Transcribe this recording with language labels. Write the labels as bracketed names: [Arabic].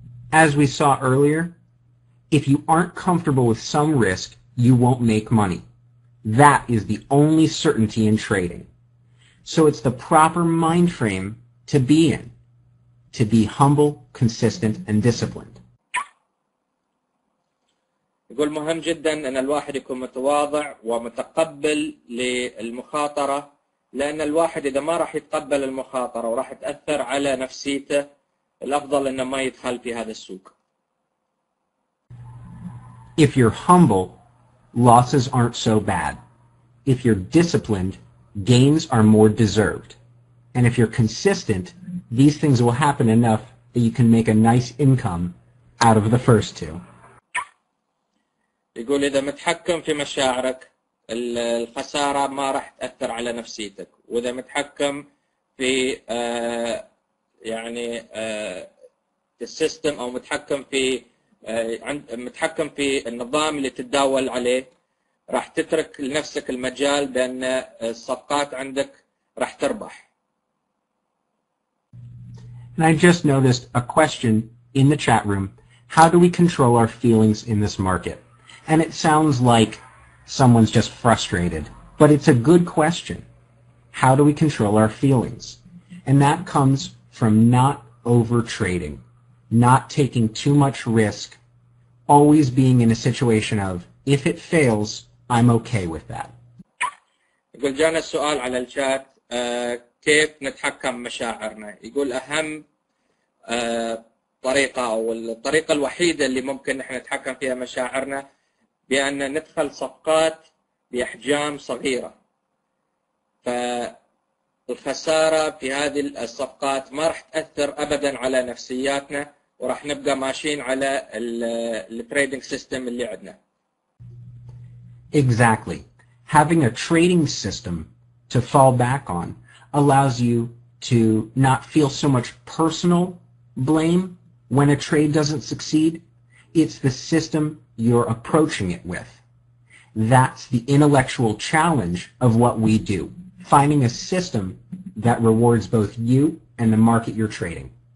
[English] As we saw earlier, if you aren't comfortable with some risk, you won't make money. That is the only certainty in trading. So it's the proper mind frame to be in, to be humble, consistent, and disciplined. [Arabic] يقول مهم جدا أن الواحد يكون متواضع ومتقبل للمخاطرة، لأن الواحد إذا ما راح يتقبل المخاطرة وراح تأثر على نفسيته، الأفضل أنه ما يدخل في هذا السوق. [English] If you're humble, losses aren't so bad. If you're disciplined, gains are more deserved. And if you're consistent, these things will happen enough that you can make a nice income out of the first two. [Arabic] يقول إذا متحكم في مشاعرك الخسارة ما راح تأثر على نفسيتك، وإذا متحكم في يعني السيستم أو متحكم في النظام اللي تتداول عليه، راح تترك لنفسك المجال بأن الصفقات عندك راح تربح. [English] And I just noticed a question in the chat room. How do we control our feelings in this market? And it sounds like someone's just frustrated, but it's a good question. How do we control our feelings? And that comes from not over-trading, not taking too much risk, always being in a situation of, if it fails, I'm okay with that. [Arabic] يقول جانا السؤال على الشات كيف نتحكم مشاعرنا. يقول أهم طريقة أو الطريقة الوحيدة اللي ممكن نحن نتحكم فيها مشاعرنا بأن ندخل صفقات بأحجام صغيرة. فالخسارة في هذه الصفقات ما راح تأثر أبدا على نفسياتنا وراح نبقى ماشيين على التريدنج سيستم اللي عندنا. [English] Exactly. Having a trading system to fall back on allows you to not feel so much personal blame when a trade doesn't succeed. It's the system you're approaching it with. That's the intellectual challenge of what we do, finding a system that rewards both you and the market you're trading.